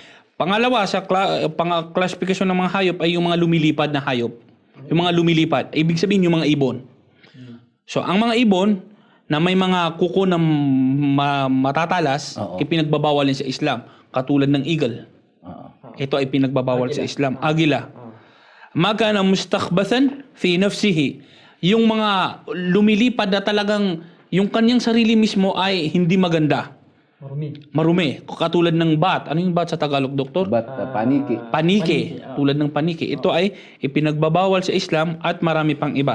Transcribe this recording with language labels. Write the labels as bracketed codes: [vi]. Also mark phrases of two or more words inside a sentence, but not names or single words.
[tl] Pangalawa sa classification ng mga hayop ay yung mga lumilipad na hayop. Yung mga lumilipad, ibig sabihin yung mga ibon. So ang mga ibon na may mga kuko na matatalas, ipinagbabawal sa Islam, katulad ng eagle. Ito ay pinagbabawal sa Islam. Agila. [ar] ما كان مستخبثا في نفسه. [tl] Yung mga lumilipad na talagang yung kanyang sarili mismo ay hindi maganda. Marumi. Katulad ng bat. Ano yung bat sa Tagalog, Doktor? Paniki. Paniki. Tulad ng paniki. Ito ay ipinagbabawal sa Islam at marami pang iba.